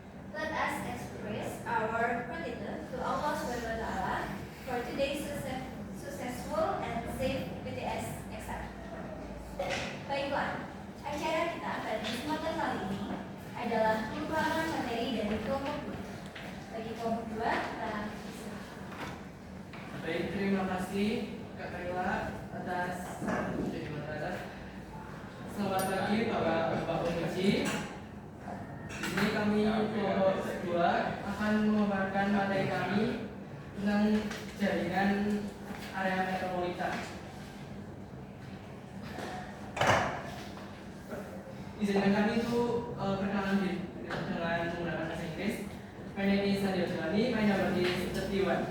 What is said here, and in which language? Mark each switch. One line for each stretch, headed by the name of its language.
English: Let us express our gratitude to Allah SWT for today's successful and safe BTS exam.
Indonesian: Baiklah, acara kita pada kesempatan kali ini adalah pengembangan materi dari kelompok 2. Bagi kelompok 2, kita baik, terima kasih Kak Kaila atas materi. Selamat pagi Bapak Uji. Di sini kami kelompok 2 akan memaparkan materi kami tentang jaringan area metropolitan. Izinkan kami itu perkenalan dengan menggunakan bahasa Inggris.
English: My name is Nadia Jalani, my number is 31.